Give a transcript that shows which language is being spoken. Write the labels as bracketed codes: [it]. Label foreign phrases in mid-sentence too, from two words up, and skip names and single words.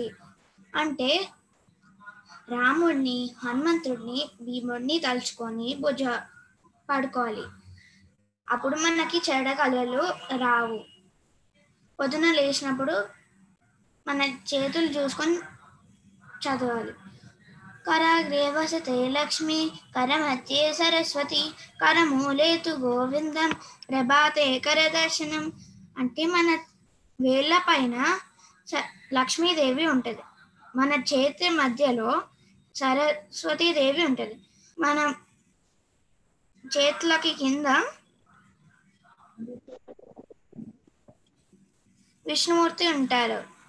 [te] అంటే రాముడిని, హనుమంతుడిని, భీముడిని తలుచుకొని పడుకోవాలి. అప్పుడు మనకి చెడ్డ కళలు రావు. పొద్దున లేచినప్పుడు మన చేతులు చూసుకొని చదవాలి. [sa] कराग्रे वसते लक्ष्मी करमध्ये सरस्वती करमूले तु గోవిందం ప్రభాతే కరదర్శనం. [te] అంటే మన వేళ్ళ పైన లక్ష్మీదేవి ఉంటుంది, మన చేతి మధ్యలో సరస్వతీదేవి ఉంటుంది, మన చేతులకి కింద విష్ణుమూర్తి ఉంటారు.